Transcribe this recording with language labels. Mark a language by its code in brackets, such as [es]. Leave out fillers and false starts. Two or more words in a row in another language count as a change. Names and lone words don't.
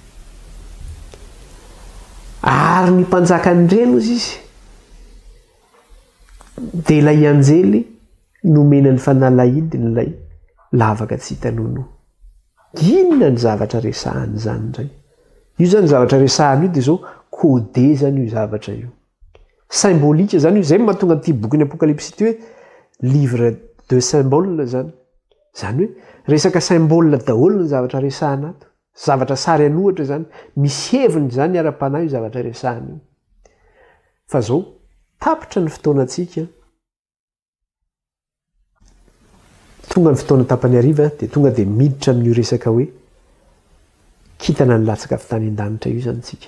[mg] Ary ny mpanjakany ireny hozy izy dia ilay anjely nomena ny fanalahidiny ilay lavaka tsy hita nonoa. Inona ny zavatra resahany zany indray? Io zany zavatra resahany io dia zao codé zany io zavatra io. Symbolika zany io, zay mahatonga an'ity boky Apokalipsy ity hoe [fr] livre de symbole [mg] zany. Zany hoe resaka symbole daholo ny zavatra resahana ato. Zavatra sary anohatra zany, misy heviny zany ara-panahy io zavatra resahana io. Fa zao tapitra ny fotoanantsika. Tonga ny fotoana tapany hariva dia tonga dia miditra amin'io resaka hoe kintana ny latsaka avy tany an-danitra io zany tsika.